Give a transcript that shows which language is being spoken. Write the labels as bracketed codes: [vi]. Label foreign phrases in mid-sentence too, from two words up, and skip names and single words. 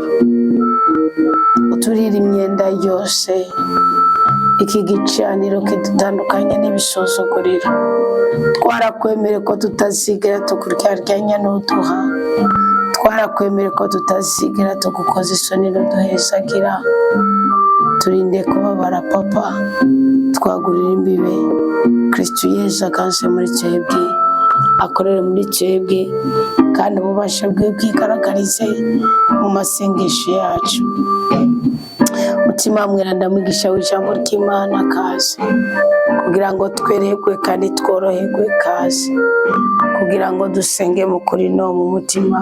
[rw] Uturire imyenda yose, iki gicaniro kidutandukanye n'ibisuzuguriro. Twarakwemere ko tutazigera tukuryaryanya n'uduha, twarakwemere ko tutazigera tugukoza isoni n'uduhesagira. Turinde kubabara papa, twagurira imbibe. Kristo Yesu akanse muri twebwe, akorere muri twebwe kandi ububasha bwe bwigaragarize mu masengesho yacu. Mutima mweranda mwigisha w'ijambo ry'Imana kaze kugira ngo twerehegwe kandi tworoherwe, kaze kugira ngo dusenge mu kuri no mu mutima.